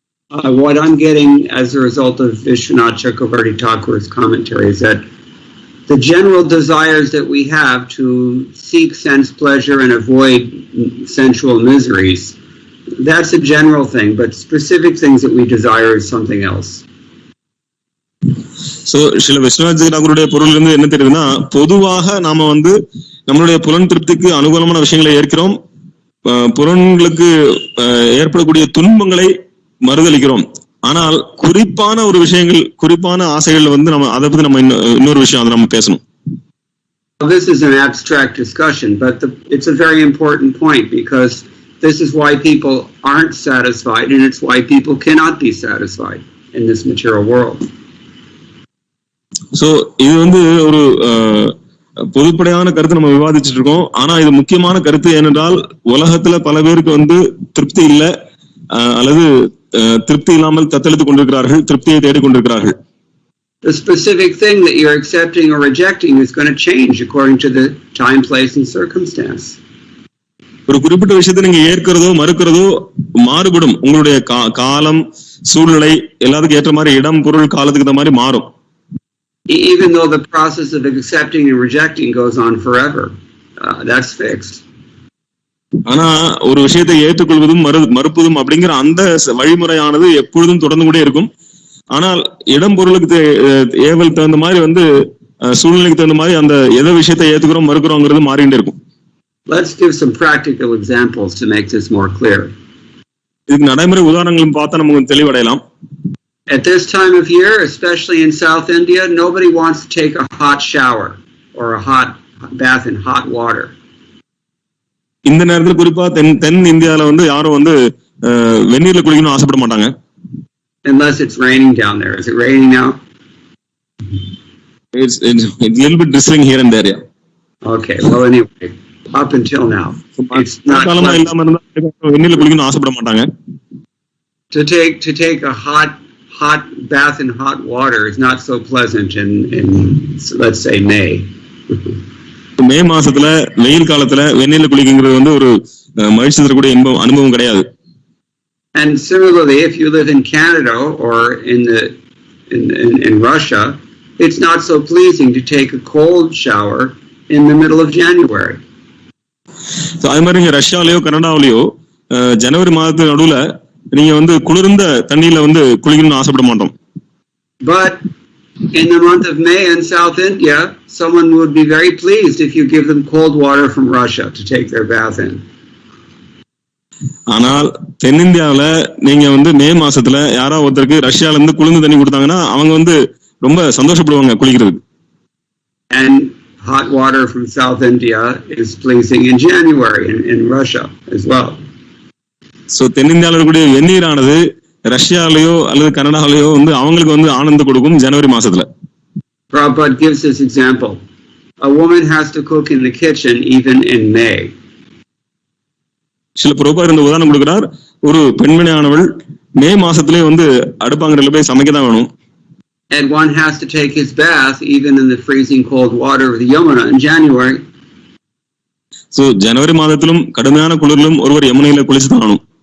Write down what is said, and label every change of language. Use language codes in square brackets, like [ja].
[en] What I'm getting as a result of Vishwanath Chakravarti Thakur's commentary is that the general desires that we have to seek sense pleasure and avoid sensual miseries, that's a general thing, but specific things that we desire is something else. [ta] So, சில விஸ்வநாத் தாக்கூருடைய பொருள் இருந்து என்ன தெரியுதுன்னா, பொதுவாக நாம நம்மளுடைய புலன் திருப்திக்கு அனுகூலமான விஷயங்களை ஏற்கிறோம், புலன்களுக்கு ஏற்படக்கூடிய துன்பங்களை மறுதளிக்கிறோம். ஆனால் குறிப்பான ஒரு விஷயங்கள், குறிப்பான ஆசைகள் நம்ம அதை பத்தி நம்ம இன்னொரு விஷயம் அதை நம்ம பேசணும். [en] This is an abstract discussion, but it's a very important point, because this is why people aren't satisfied, and it's why people cannot be satisfied in this material world. [ta] So இது ஒரு பொதுப்படையான கருத்து நம்ம விவாதிச்சுட்டு இருக்கோம். ஆனா இது முக்கியமான கருத்து ஏனென்றால் உலகத்துல பல பேருக்கு திருப்தி இல்ல, அல்லது திருப்தி இல்லாமல் தத்தளித்துக் கொண்டிருக்கிறார்கள், திருப்தியை தேடிக் கொண்டிருக்கிறார்கள். [en] The specific thing that you're accepting or rejecting is going to change according to the time, place, and circumstance. [ta] ஒரு குறிப்பிட்ட விஷயத்தை நீங்க ஏற்கிறதோ மறுக்கிறதோ மாறுபடும். உங்களுடைய காலம், சூழ்நிலை எல்லாத்துக்கும் ஏற்ற மாதிரி, இடம், பொருள், காலத்துக்கு ஏற்ற மாதிரி மாறும். [en] Even though the process of accepting and rejecting goes on forever, that's fixed. [ta] ஆனா ஒரு விஷயத்தை ஏற்றுக்கொள்வதும் மறுப்பதும் அப்படிங்கிற அந்த வழிமுறையானது எப்பொழுதும் தொடர்ந்து கூட இருக்கும். ஆனால் இடம், பொருளுக்கு ஏவல் தகுந்த மாதிரி சூழ்நிலைக்கு தகுந்த மாதிரி அந்த எதை விஷயத்தை ஏத்துக்கிறோம் மறுக்கிறோங்கிறது மாறிட்டே இருக்கும். [en] Let's give some practical examples to make this more clear. [ta] இதுக்கு நடைமுறை உதாரணங்களும் பார்த்தா நமக்கு தெளிவடையலாம். [en] At this time of year, especially in South India, nobody wants to take a hot shower or a hot bath in hot water. [ta] இந்த நேரத்துல குறிப்பா தென் இந்தியால யாரும் வெந்நீர்ல குளிக்கணும்னு ஆசைப்பட மாட்டாங்க. [en] Unless it's raining down there. Is it raining now? It's a little bit drizzling here and there, yeah. Okay, well anyway, up until now, it's not [ta] காலமா [en] pleasant. [ta] இல்லாம இருந்தா வெந்நீர்ல குளிக்கணும்னு ஆசைப்பட மாட்டாங்க. [en] To take a hot bath in hot water is not so pleasant in let's say May. [ta] மே மாசத்துல வெயில் காலத்துல வெந்நீர்ல குளிக்கிறது வந்து ஒரு மகிழ்ச்சி தரக்கூடிய அனுபவம் கிடையாது. [en] And similarly, if you live in Canada or in Russia, it's not so pleasing to take a cold shower in the middle of January. [ta] So அதே மாதிரி இங்க ரஷ்யாலயோ கனடாவிலயோ ஜனவரி மாதத்து நடுவுல நீங்க வந்து குளிர்ந்த தண்ணியில வந்து குளிக்கணும்னு ஆசைப்பட மாட்டோம். [en] But in the month of May in South India, someone would be very pleased if you give them cold water from Russia to take their bath in. [ta] ஆனால் தென்னிந்தியாவில நீங்க வந்து மே மாசத்துல யாராவது ஒருத்தருக்கு ரஷ்யால இருந்து குளிர்ந்த தண்ணி கொடுத்தாங்கன்னா அவங்க வந்து ரொம்ப சந்தோஷப்படுவாங்க குளிக்கிறதுக்கு. [en] And hot water from South India is pleasing in January in Russia as well. [ta] So தென்னிந்தியாவில இருக்கக்கூடிய வெந்நீரானது ரஷ்யாலயோ அல்லது கனடாவிலயோ வந்து அவங்களுக்கு வந்து ஆனந்தம் கொடுக்கும் ஜனவரி மாசத்துல. [en] Prabhupada gives this example. A woman has to cook in the kitchen even in May. [ta] சில பிரபுபாதர் இந்த உதாரணம் கொடுக்கிறார். ஒரு பெண்மணியானவள் மே மாசத்திலே வந்து அடுப்பாங்கரையில போய் சமைக்க தான் வேணும். [en] And one has to take his bath even in the freezing cold water of the Yamuna in January. [ta] So ஜனவரி மாதத்திலும் கடுமையான குளிரிலும் ஒருவர் யமுனையில குளிச்சு தான் ஆகணும்.